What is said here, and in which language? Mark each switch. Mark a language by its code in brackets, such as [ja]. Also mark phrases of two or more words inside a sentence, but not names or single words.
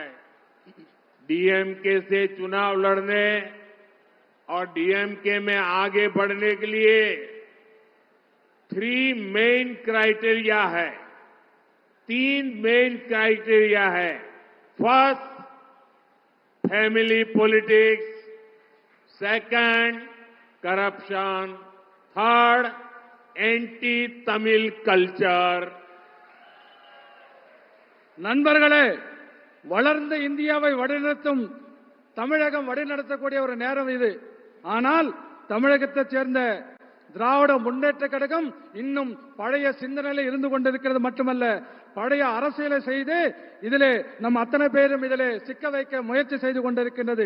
[hi] डीएमके से चुनाव लड़ने और डीएमके में आगे बढ़ने के लिए 3 [en] main criteria [hi] है. [en] 3 main criteria है. first, family politics. second, corruption. third, anti Tamil culture. [ta] நண்பர்களே, வளர்ந்த இந்தியாவை வழிநடத்தும் தமிழகம் வழிநடத்தக்கூடிய ஒரு நேரம் இது. ஆனால் தமிழகத்தைச் சேர்ந்த திராவிட முன்னேற்ற கழகம் இன்னும் பழைய சிந்தனையில இருந்து கொண்டிருக்கிறது மட்டுமல்ல, பழைய அரசியலை செய்து இதிலே நம் அத்தனை பேரும் இதிலே சிக்க வைக்க முயற்சி செய்து கொண்டிருக்கின்றது.